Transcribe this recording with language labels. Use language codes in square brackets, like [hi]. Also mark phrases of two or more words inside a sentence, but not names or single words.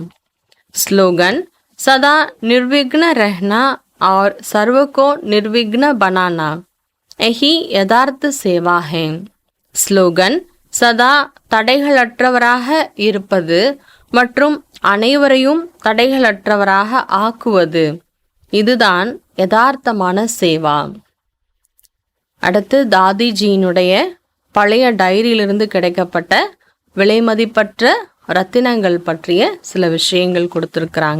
[hi] ஸ்லோகன் सदा निर्विघ्न रहना और सर्व को निर्विघ्न बनाना यही यथार्थ सेवा है. [ta] ஸ்லோகன் சதா தடைகளற்றவராக இருப்பது மற்றும் அனைவரையும் தடைகளற்றவராக ஆக்குவது இதுதான் யதார்த்தமான சேவா. அடுத்து தாதிஜியினுடைய பழைய டைரியிலிருந்து கிடைக்கப்பட்ட விலைமதிப்பற்ற ரத்தினங்கள் பற்றிய சில விஷயங்கள் கொடுத்துருக்குறாங்க.